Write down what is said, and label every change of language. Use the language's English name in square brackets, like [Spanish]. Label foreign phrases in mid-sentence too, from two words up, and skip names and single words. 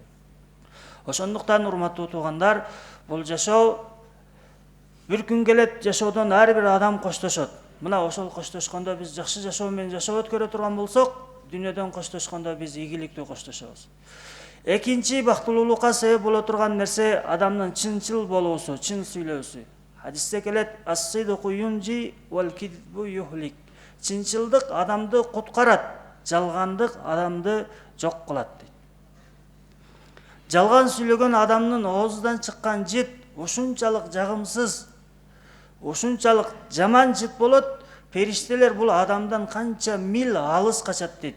[Kyrgyz] Ошондуктан урматтуу туугандар, бул жашоо бир күн келет, жашоодон ар бир адам коштошот. Мына ошол коштошкондо биз жакшы жашоо менен жашап өткөрө турган болсок, дүйнөдөн коштошкондо биз ийгиликтүү коштошобуз. Экинчи бактылуулукка себеп боло турган нерсе адамдын чынчыл болуусу, чын сүйлөөсү. Хадисте келет: [Arabic] "الصدق ينجي والكذب يهلك". [Kyrgyz] Чынчылдык адамды куткарат, жалгандык адамды жок кылат дейт. Жалган сүйлөгөн адамдын оозунан чыккан жит ушунчалык жагымсыз, ушунчалык жаман жит болот, периштелер бул адамдан канча мил алыс качат дейт.